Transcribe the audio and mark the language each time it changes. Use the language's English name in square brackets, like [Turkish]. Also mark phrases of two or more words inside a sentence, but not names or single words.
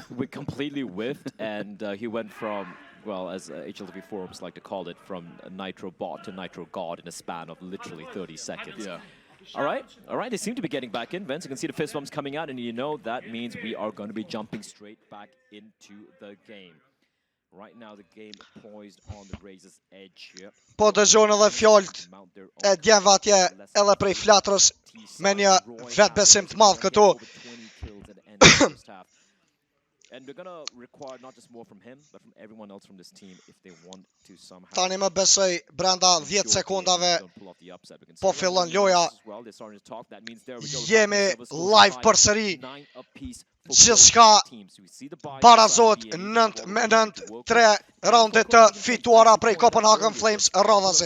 [English] We completely whiffed, and he went from, well, as HLTV forums like to call it, from a Nitro bot to Nitro god in a span of literally 30 seconds. Yeah. All right, they seem to be getting back in. Vince, you can see the fist bumps coming out, and you know that means we are going to be jumping straight back into the game. Right now, the game poised on the razor's edge here. [Albanian] Po dëgjon edhe fjallët e djemve atje edhe prej flatrës me një vetbesim të madh këtu. [English] And we're gonna require not just more from him, but from everyone else from this team if they want to somehow. [Albanian] Tani më besoj brenda 10 sekondave po fillon loja. Jemi live përsëri. Gjithçka barazohet 9-3 raundet të fituara prej Copenhagen Flames radhazi.